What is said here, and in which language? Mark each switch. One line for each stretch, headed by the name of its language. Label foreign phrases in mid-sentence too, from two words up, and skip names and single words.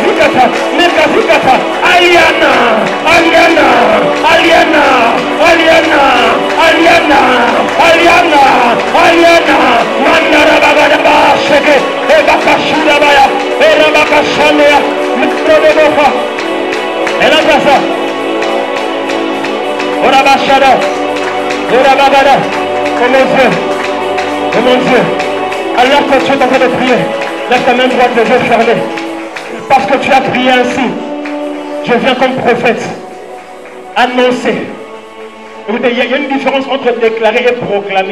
French: Nekazikata, Nekazikata, Aliana, Aliana, Aliana, Aliana, Aliana, Aliana, Aliana, Mandara Bagadaba, Sheke, Ebaka Shudabaya, Erabaka Shanea, Mikrodegofa, Elabasa, Orabashada, Orabagada, oh mon Dieu, alors que tu es en train de prier, lève ta main droite, les yeux fermés. Parce que tu as prié ainsi, je viens comme prophète annoncer. Il y a une différence entre déclarer et proclamer.